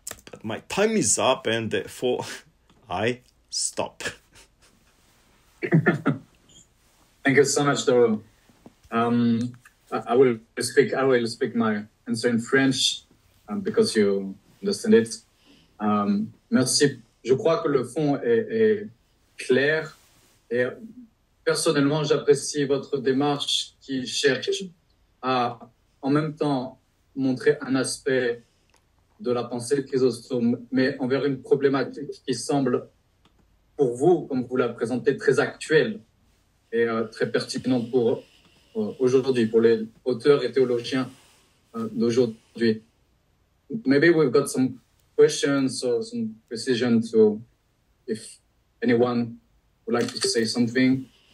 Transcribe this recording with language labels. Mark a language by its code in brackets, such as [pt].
[en] But my time is up, and therefore I stop. Thank you so much, Doru. I will speak my answer in French because you understand it. [fr] Merci. Je crois que le fond est clair, et personnellement, j'apprécie votre démarche qui cherche à, en même temps, montrer un aspect de la pensée de Chrysostome, mais envers une problématique qui semble, pour vous, comme vous la présentez, très actuelle et très pertinente pour aujourd'hui, pour les auteurs et théologiens d'aujourd'hui. [en] Maybe we've got some questions or some precision to, if anyone would like to say something.